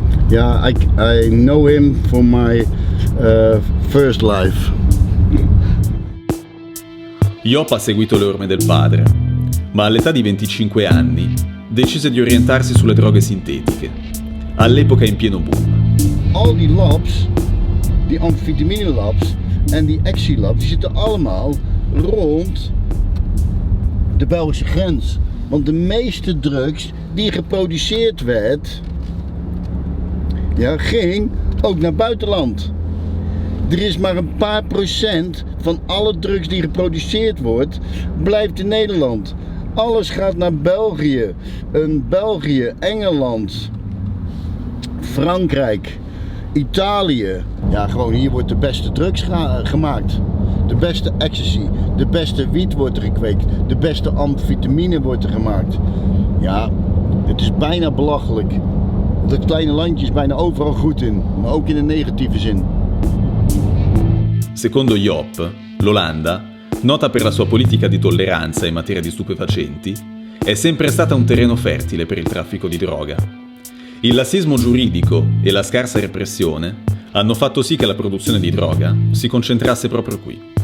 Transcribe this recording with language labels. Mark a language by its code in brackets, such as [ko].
[en] Yeah, I know him from my first life. [it] Joop ha seguito le orme del padre, ma all'età di 25 anni decise di orientarsi sulle droghe sintetiche, all'epoca in pieno boom. [nl] Al die labs, die amfetamine labs en die ecstasy labs, die zitten allemaal rond de Belgische grens. Want de meeste drugs die geproduceerd werd, ja, ging ook naar buitenland. Er is maar een paar procent van alle drugs die geproduceerd wordt, blijft in Nederland. Alles gaat naar België, Engeland, Frankrijk, Italië. Ja, gewoon hier wordt de beste drugs gemaakt. De beste ecstasy, de beste wiet wordt er gekweekt, de beste amfetamine wordt er gemaakt. Ja, het is bijna belachelijk. Dat kleine landje is bijna overal goed in, maar ook in een negatieve zin. [it] Secondo Joop, l'Olanda, nota per la sua politica di tolleranza in materia di stupefacenti, è sempre stata un terreno fertile per il traffico di droga. Il lassismo giuridico e la scarsa repressione hanno fatto sì che la produzione di droga si concentrasse proprio qui.